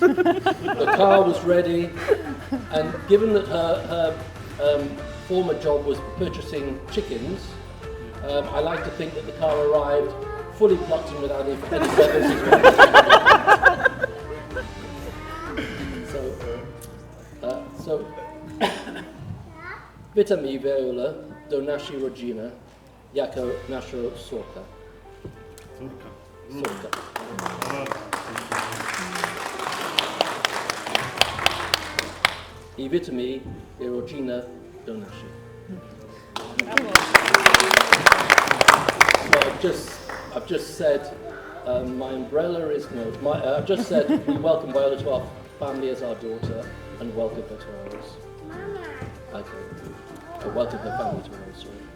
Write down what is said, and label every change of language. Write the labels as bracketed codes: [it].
[en] The car was ready, and given that her former job was purchasing chickens, I like to think that the car arrived fully plucked and without any feathers as well. [pl] So, Witamy Viola do naszej rodziny jako nasza córka. I witamy jej rodzinę do naszej. [en] So I've just said my umbrella is I've just said we welcome Viola to our family as our daughter and welcome her to ours. Okay. Welcome her family to ours.